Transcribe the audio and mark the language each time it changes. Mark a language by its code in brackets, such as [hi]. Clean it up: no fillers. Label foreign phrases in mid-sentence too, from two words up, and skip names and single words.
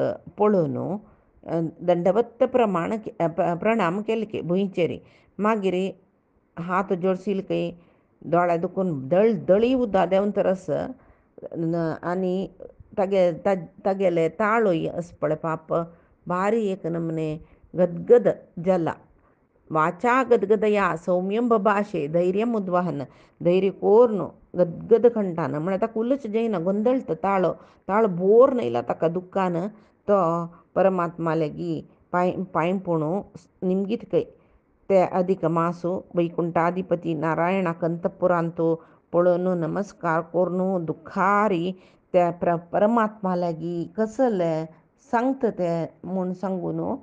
[kok] पळोवन दंडवत्त प्रणाम केले की भुंयचेर मागीर हात जोडशील खंय दोळ्या दुखून दळी उदक देंवन तरस आनी तागेले ताळोय अस पळय भारी एक नमने गदगद जाला [sa] वाचा गदगदया सौम्यं बभाषे धैर्यं उद्वहन [kok] धैर्य कोर्न गदगद कंठान म्हळ्यार ताका उलच जायना गोंदळटा ताळो बोर येयला ताका दुख्खान तो परमात्मा लेगी पांयपुणू निमगीत खंय ते अधिक मासू वैकुंठाधिपती नारायणाक अंतपुरांतू पळोवन नमस्कार कोरून दुखारी ते परमात्मा लेगी कसले सांगता ते म्हूण सांगून